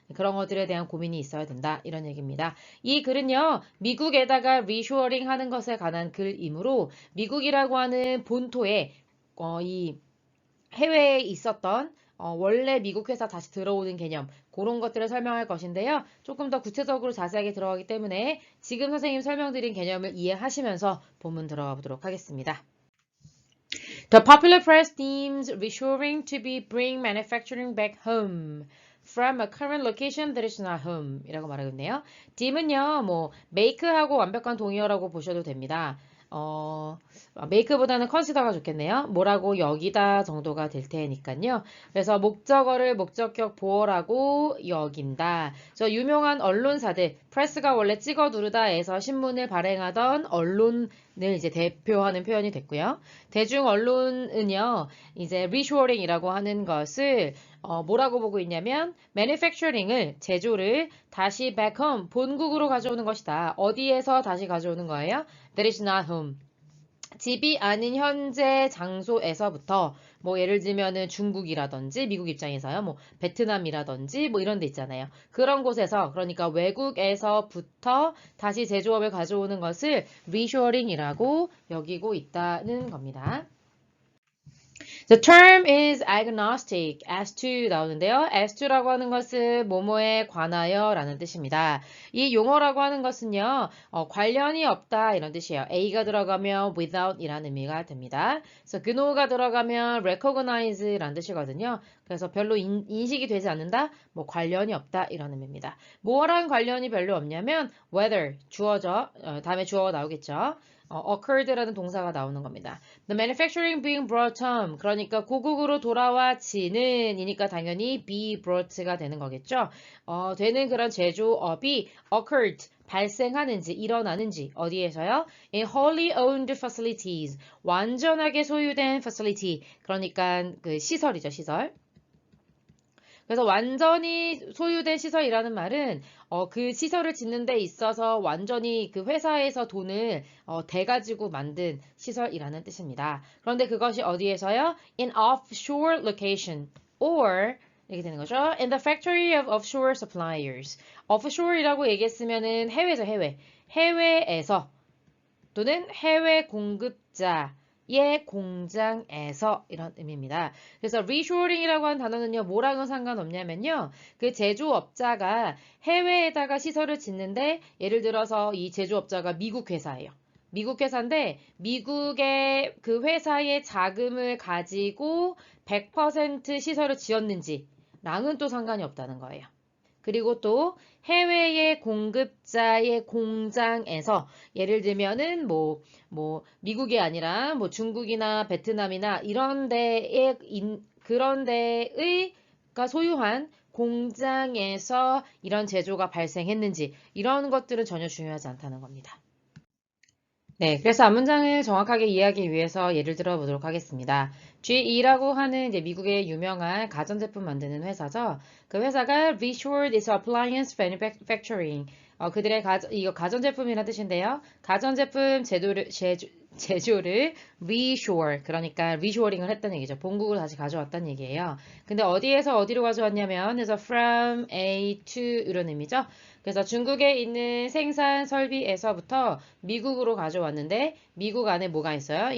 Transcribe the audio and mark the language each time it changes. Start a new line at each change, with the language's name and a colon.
Korean: 그런 것들에 대한 고민이 있어야 된다. 이런 얘기입니다. 이 글은요, 미국에다가 리쇼어링 하는 것에 관한 글이므로 미국이라고 하는 본토에 이 해외에 있었던 원래 미국 회사 다시 들어오는 개념, 그런 것들을 설명할 것인데요. 조금 더 구체적으로 자세하게 들어가기 때문에 지금 선생님 설명드린 개념을 이해하시면서 본문 들어가 보도록 하겠습니다.
English: The popular press deems reshoring to be bring manufacturing back home from a current location that is not home
Korean: 이라고 말하고 있네요. deem은요, 뭐 make하고 완벽한 동의어라고 보셔도 됩니다. make보다는 consider가 좋겠네요. 뭐라고 여기다 정도가 될 테니까요. 그래서 목적어를 목적격 보어라고 여긴다. 저 유명한 언론사들, 프레스가 원래 찍어 누르다에서 신문을 발행하던 언론을 이제 대표하는 표현이 됐고요. 대중 언론은요, 이제 reshoring이라고 하는 것을 뭐라고 보고 있냐면 manufacturing을, 제조를 다시 back home, 본국으로 가져오는 것이다. 어디에서 다시 가져오는 거예요?
English: That is not home.
Korean: 집이 아닌 현재 장소에서부터 뭐 예를 들면은 중국이라든지 미국 입장에서요. 뭐 베트남이라든지 뭐 이런 데 있잖아요. 그런 곳에서, 그러니까 외국에서부터 다시 제조업을 가져오는 것을 reshoring이라고 여기고 있다는 겁니다.
English: The term is agnostic as to
Korean: 나오는데요. as to라고 하는 것은 뭐뭐에 관하여 라는 뜻입니다. 이 용어라고 하는 것은요. 관련이 없다 이런 뜻이에요. a가 들어가면 without 이라는 의미가 됩니다. 그래서 know가 들어가면 recognize 라는 뜻이거든요. 그래서 별로 인식이 되지 않는다, 뭐 관련이 없다 이런 의미입니다. 뭐랑 관련이 별로 없냐면 whether 주어죠. 다음에 주어가 나오겠죠. occurred라는 동사가 나오는 겁니다.
English: The manufacturing being brought home.
Korean: 그러니까 고국으로 돌아와지는 이니까 당연히 be brought가 되는 거겠죠. 되는 그런 제조업이 occurred. 발생하는지, 일어나는지, 어디에서요?
English: In wholly owned facilities.
Korean: 완전하게 소유된 facility. 그러니까 그 시설이죠, 시설. 그래서 완전히 소유된 시설이라는 말은 그 시설을 짓는 데 있어서 완전히 그 회사에서 돈을 대가지고 만든 시설이라는 뜻입니다. 그런데 그것이 어디에서요?
English: In offshore location or
Korean: 이렇게 되는 거죠.
English: In the factory of offshore suppliers.
Korean: offshore이라고 얘기했으면은 해외죠, 해외. 해외에서 또는 해외 공급자 의 공장에서 이런 의미입니다. 그래서 reshoring이라고 하는 단어는요, 뭐랑은 상관없냐면요, 그 제조업자가 해외에다가 시설을 짓는데, 예를 들어서 이 제조업자가 미국 회사예요. 미국 회사인데, 미국의 그 회사의 자금을 가지고 100% 시설을 지었는지, 랑은 또 상관이 없다는 거예요. 그리고 또 해외의 공급자의 공장에서 예를 들면은 미국이 아니라 중국이나 베트남이나 이런 데에 그런 데의가 소유한 공장에서 이런 제조가 발생했는지 이런 것들은 전혀 중요하지 않다는 겁니다. 네, 그래서 앞문장을 정확하게 이해하기 위해서 예를 들어 보도록 하겠습니다. GE라고 하는 이제 미국의 유명한 가전제품 만드는 회사죠. 그 회사가
English: reshored its appliance manufacturing.
Korean: 그들의 이거 가전제품이라는 뜻인데요. 가전제품 제조를 reshore, 그러니까 reshoring을 했다는 얘기죠. 본국으로 다시 가져왔다는 얘기예요. 근데 어디에서 어디로 가져왔냐면, 그래서
English: from A to
Korean: 이런 의미죠. 그래서 중국에 있는 생산 설비에서부터 미국으로 가져왔는데 미국 안에 뭐가 있어요?